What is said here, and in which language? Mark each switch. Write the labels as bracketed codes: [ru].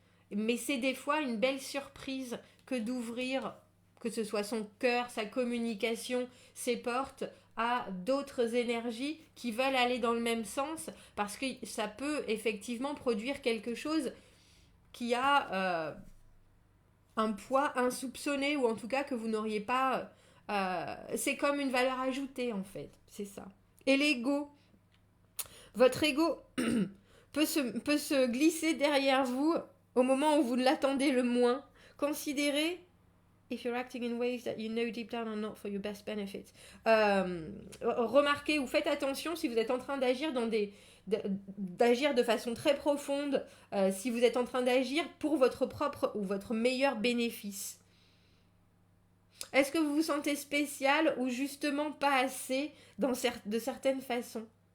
[fr] mais c'est des fois une belle surprise que d'ouvrir, que ce soit son cœur, sa communication, ses portes, à d'autres énergies qui veulent aller dans le même sens, parce que ça peut effectivement produire quelque chose qui a un poids insoupçonné, ou en tout cas que vous n'auriez pas... c'est comme une valeur ajoutée en fait, c'est ça. Et l'ego, votre ego peut se glisser derrière vous au moment où vous ne l'attendez le moins. [en] Considérez if you're acting in ways that you know deep down are not for your best benefit. [fr] Remarquez ou faites attention si vous êtes en train d'agir d'agir de façon très profonde, si vous êtes en train d'agir pour votre propre ou votre meilleur bénéfice. Est-ce que vous vous sentez spécial ou justement pas assez de certaines façons?